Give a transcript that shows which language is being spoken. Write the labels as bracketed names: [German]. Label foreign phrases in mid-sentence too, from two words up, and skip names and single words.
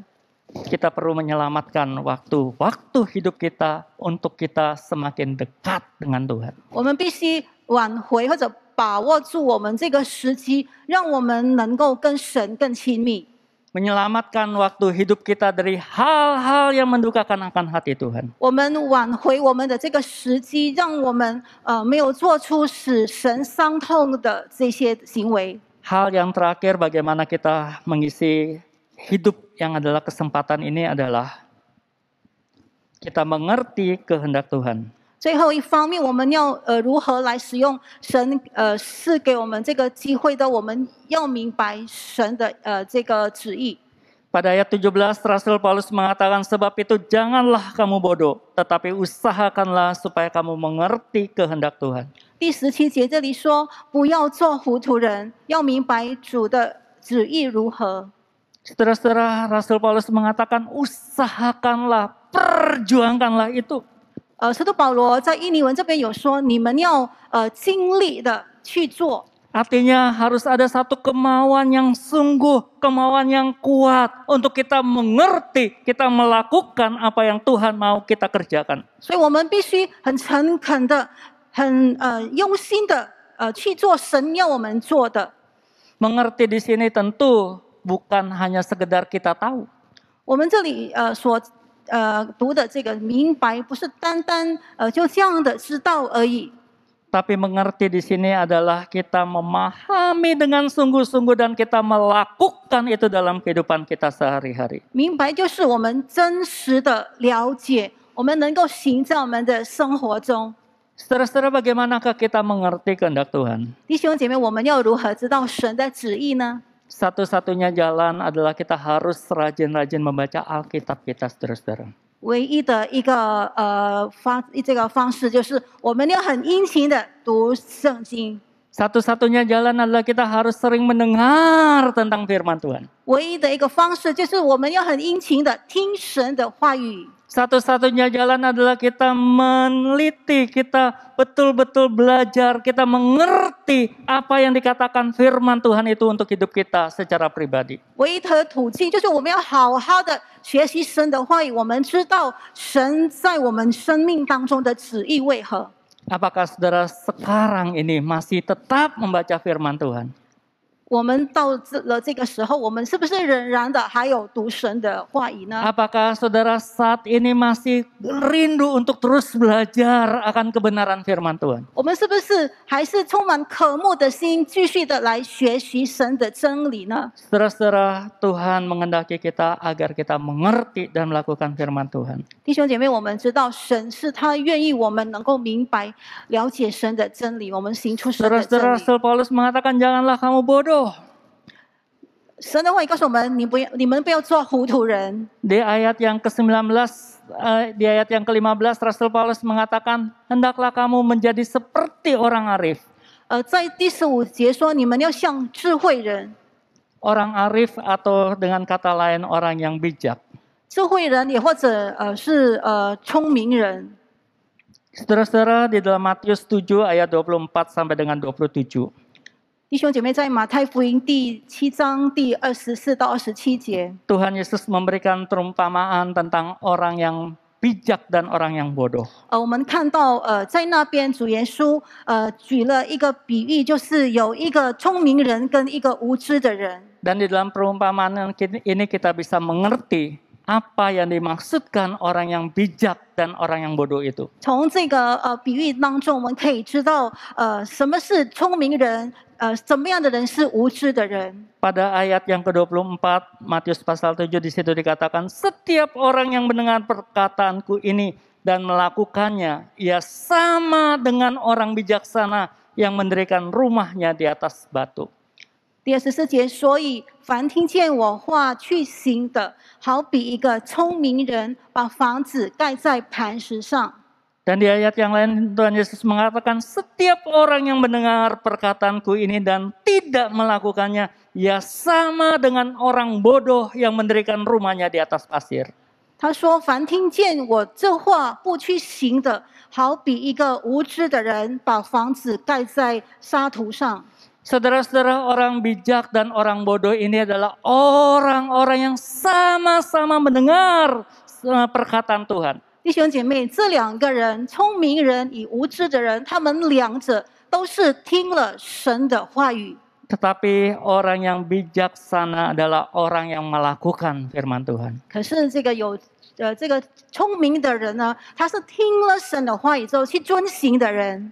[Indonesian] Kita perlu menyelamatkan waktu hidup kita untuk kita semakin dekat dengan Tuhan. [Chinese] 我们必须挽回或者把握住我们这个时机，让我们能够跟神更亲密。 [Indonesian] Menyelamatkan waktu hidup kita dari hal-hal yang mendukakan akan hati Tuhan. [Chinese] 我们挽回我们的这个时机，让我们没有做出使神伤痛的这些行为。 [Indonesian] Hal yang terakhir bagaimana kita mengisi hidup yang adalah kesempatan ini adalah kita mengerti kehendak Tuhan. [Chinese] 最后一方面，我们要如何来使用神赐给我们这个机会的？我们要明白神的这个旨意。 [Indonesian] Pada ayat 17 Rasul Paulus mengatakan, sebab itu janganlah kamu bodoh, tetapi usahakanlah supaya kamu mengerti kehendak Tuhan. [Chinese] 第17节这里说，不要做糊涂人，要明白主的旨意如何。 [Indonesian] Saudara-saudara, Rasul Paulus mengatakan, usahakanlah, perjuangkanlah itu. [Chinese] 使徒保罗在印尼文这边有说，你们要尽力的去做。 [Indonesian] Artinya harus ada satu kemauan yang sungguh, kemauan yang kuat untuk kita mengerti, kita melakukan apa yang Tuhan mau kita kerjakan. [Chinese] 所以我们必须很诚恳的、很用心的去做神要我们做的。 [Indonesian] Mengerti di sini tentu bukan hanya sekedar kita tahu. [Chinese] 我们这里所读的这个明白，不是单单就这样的知道而已。 [Indonesian] Tapi mengerti di sini adalah kita memahami dengan sungguh-sungguh dan kita melakukan itu dalam kehidupan kita sehari-hari. [Chinese] 明白就是我们真实的了解， 我们能够行在我们的生活中。 [Indonesian] Saudara-saudara, bagaimanakah kita mengerti kehendak Tuhan? [Chinese] 弟兄姐妹，我们要如何知道神的旨意呢？ [Indonesian] Satu-satunya jalan adalah kita harus rajin-rajin membaca Alkitab kita, saudara-saudara. [Chinese] 唯一的一个这个方式就是我们要很殷勤的读圣经。 [Indonesian] Satu-satunya jalan adalah kita harus sering mendengar tentang firman Tuhan. [Chinese] 唯一的一个方式就是我们要很殷勤的听神的话语。 [Indonesian] Satu-satunya jalan adalah kita meneliti, kita betul-betul belajar, kita mengerti apa yang dikatakan firman Tuhan itu untuk hidup kita secara pribadi. [Chinese] 唯一的途径就是我们要好好的学习神的话语，我们知道神在我们生命当中的旨意为何。 [Indonesian] Apakah saudara sekarang ini masih tetap membaca firman Tuhan? [Chinese] 我们到了这个时候，我们是不是仍然的还有读神的话语呢？ [Indonesian] Apakah saudara saat ini masih rindu untuk terus belajar akan kebenaran firman Tuhan? [Chinese] 我们是不是还是充满渴慕的心，继续的来学习神的真理呢？ [Indonesian] Saudara-saudara, Tuhan mengendaki kita agar kita mengerti dan melakukan firman Tuhan. [Chinese] 弟兄姐妹，我们知道神是他愿意我们能够明白、了解神的真理，我们行出神的真 [Indonesian] Saudara-saudara, [Chinese] 理。 [Indonesian] Rasul Paulus mengatakan janganlah kamu bodoh. [Chinese] 神的话语告诉我们，你们不要做糊涂人。 [Indonesian] Di ayat yang ke-19, di ayat yang ke-15, Rasul Paulus mengatakan, hendaklah kamu menjadi seperti orang arif. [Chinese] 在第15节说，你们要像智慧人。 [Indonesian] Orang arif atau dengan kata lain orang yang bijak. [Chinese] 智慧人也或者是聪明人。 [Indonesian] Saudara-saudara, di dalam Matius 7 ayat 24 sampai dengan 27. [Chinese] 弟兄姐妹，在马太福音第7章第24到27节， [Indonesian] Tuhan Yesus memberikan perumpamaan tentang orang yang bijak dan orang yang bodoh. [Chinese] 我们看到在那边主耶稣举了一个比喻，就是有一个聪明人跟一个无知的人。 [Indonesian] Dan di dalam perumpamaan ini kita bisa mengerti apa yang dimaksudkan orang yang bijak dan orang yang bodoh itu. [Chinese] 从这个比喻当中，我们可以知道什么是聪明人，怎么样的人是无知的人。 [Indonesian] Pada ayat yang ke-24, Matius pasal 7 di situ dikatakan, setiap orang yang mendengar perkataanku ini dan melakukannya, ia sama dengan orang bijaksana yang mendirikan rumahnya di atas batu. [Chinese] 第24节，所以凡听见我话去行的，好比一个聪明人把房子盖在磐石上。 [Indonesian] Dan di ayat yang lain Tuhan Yesus mengatakan, setiap orang yang mendengar perkataanku ini dan tidak melakukannya, ia sama dengan orang bodoh yang mendirikan rumahnya di atas pasir. [Chinese] 他说：“凡听见我这话不去行的，好比一个无知的人把房子盖在沙土上。” [Indonesian] Saudara-saudara, orang bijak dan orang bodoh ini adalah orang-orang yang sama-sama mendengar perkataan Tuhan. [Chinese] 弟兄姐妹，这两个人，聪明人与无知的人，他们两者都是听了神的话语。 [Indonesian] Tetapi orang yang bijaksana adalah orang yang melakukan firman Tuhan. [Chinese] 可是这个聪明的人呢，他是听了神的话语之后去遵行的人。